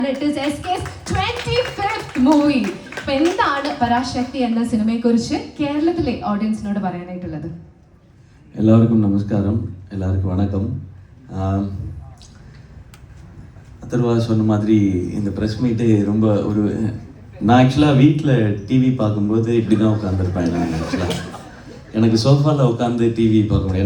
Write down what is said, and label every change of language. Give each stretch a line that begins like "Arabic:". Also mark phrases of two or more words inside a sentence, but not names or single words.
English: It is SK's 25th movie.
Malayalam: അപ്പോൾ എന്താണ് പരാശക്തി എന്ന സിനിമയെക്കുറിച്ച് കേരളത്തിലെ ഓഡിയൻസിനോട് പറയാനായിട്ടുള്ളത്?
Tamil: எல்லாருக்கும் நமஸ்காரம், எல்லாருக்கும் வணக்கம். அதர்வா சொன்ன மாதிரி இந்த
English: press meet
Tamil: ரொம்ப ஒரு நான் ஆக்சுவலாக வீட்டில் டிவி பார்க்கும்போது இப்படி தான் உட்காந்துருப்பேன். நான் ஆக்சுவலாக எனக்கு சோஃபாவில் உட்காந்து டிவி பார்க்க முடியும்.